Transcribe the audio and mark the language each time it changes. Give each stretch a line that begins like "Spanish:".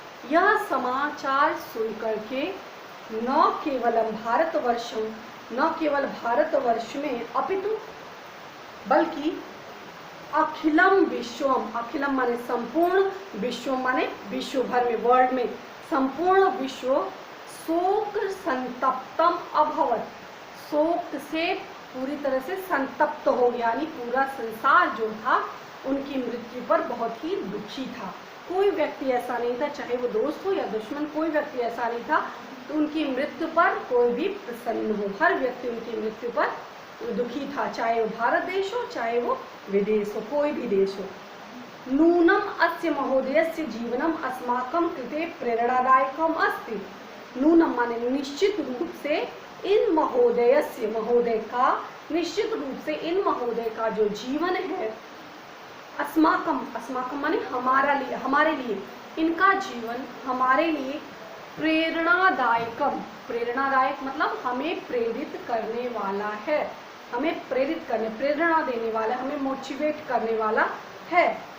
Hindi: यह समाचार सुन करके न केवल भारतवर्ष में अपितु बल्कि अखिलम विश्वम, अखिलम माने संपूर्ण, विश्व माने विश्व भर में, वर्ल्ड में, संपूर्ण विश्व
Sanskrit: शोक संतप्तम अभवत,
Hindi: शोक से पूरी तरह से संतप्त हो गया, यानी पूरा संसार जो था उनकी मृत्यु पर बहुत ही दुखी था। कोई व्यक्ति ऐसा नहीं था, चाहे वो दोस्त हो या दुश्मन, कोई व्यक्ति ऐसा नहीं था तो उनकी मृत्यु पर कोई भी प्रसन्न हो, हर व्यक्ति उनकी मृत्यु पर दुखी था, चाहे वो भारत देश हो, चाहे वो विदेश हो, कोई भी देश हो।
Sanskrit: नूनम अस्य महोदयस्य जीवनम अस्माकं कृते प्रेरणादायकम अस्ति।
Hindi: नूनम माने निश्चित रूप से, इन महोदयस्य, महोदय का, निश्चित रूप से इन महोदय का जो जीवन है, अस्माकम माने हमारे लिए, इनका जीवन हमारे लिए प्रेरणादायकम, प्रेरणादायक मतलब हमें प्रेरित करने वाला है, हमें प्रेरणा देने वाला, हमें मोटिवेट करने वाला है।